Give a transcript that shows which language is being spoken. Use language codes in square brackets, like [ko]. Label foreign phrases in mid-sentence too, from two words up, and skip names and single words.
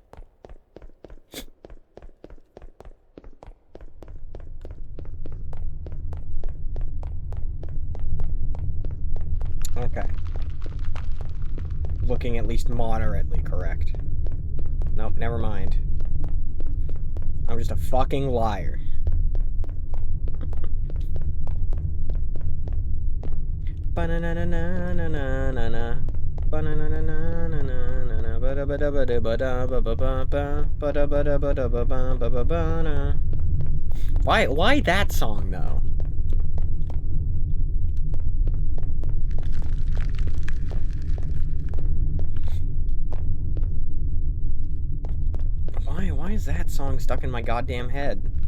[en] Okay. Looking at least moderately correct. Nope, never mind. I'm just a fucking liar. Ba-na-na-na-na-na-na-na. Ba-na-na-na-na-na-na-na. Ba-da-ba-da-ba-da-ba-ba-ba. Why that song, though? Why is that song stuck in my goddamn head?